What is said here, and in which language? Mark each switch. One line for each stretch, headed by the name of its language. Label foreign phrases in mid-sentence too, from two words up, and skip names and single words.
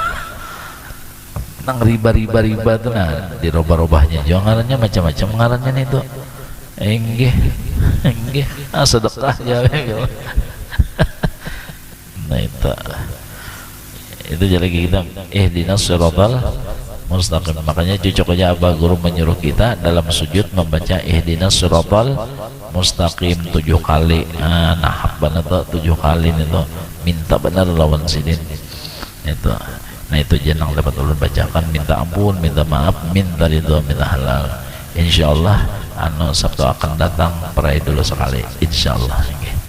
Banjar: Nang riba tuh nah dirobah-robahnya juga ngarannya macam-macam ngarannya nih itu. Enggih sedekah ya. Nah itu jadi kita
Arabic: اهدنا الصراط المستقيم.
Banjar: Makanya cocok aja Abah Guru menyuruh kita dalam sujud membaca
Arabic: اهدنا الصراط المستقيم
Banjar: 7 kali. Nah benar tuh 7 kali itu minta benar lawan sidin itu. Nah itu jenang dapat ulun bacakan, minta ampun, minta maaf, minta ridho, minta halal. Insyaallah Sabtu akan datang perai dulu sekali, insyaallah.